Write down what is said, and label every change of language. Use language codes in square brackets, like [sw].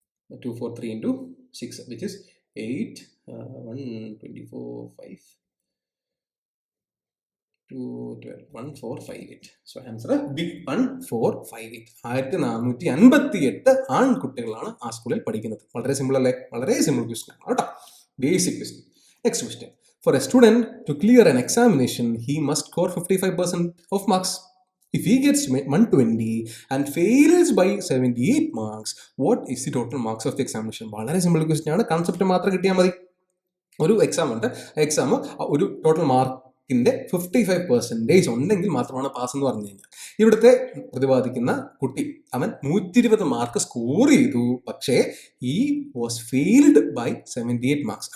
[en] 243 into 6 which is 8 124 5 212 1458. So answer big 1458. [ml] 1458 ആൺകുട്ടികളാണ് ആ സ്കൂളിൽ പഠിക്കുന്നത്. വളരെ സിമ്പിൾ അല്ലേ? വളരെ സിമ്പിൾ ക്വസ്റ്റ്യൻ ആണ് കേട്ടോ. Basic question. Next question. [en] For a student to clear an examination, he must score 55% of marks. If he gets 120 and fails by 78 marks, what is the total marks of the examination? [ml] വളരെ simple question ആണ്. Concept മാത്രം കിട്ടിയാൽ മതി. ഒരു exam ഉണ്ട്. Exam ഒരു total മാർക്കിന്റെ 55% ഉണ്ടെങ്കിൽ മാത്രമാണ് പാസ് എന്ന് പറഞ്ഞു കഴിഞ്ഞാൽ, ഇവിടുത്തെ പ്രതിപാദിക്കുന്ന കുട്ടി അവൻ 120 മാർക്ക് സ്കോർ ചെയ്തു, പക്ഷേ [en] He was failed by 78 marks.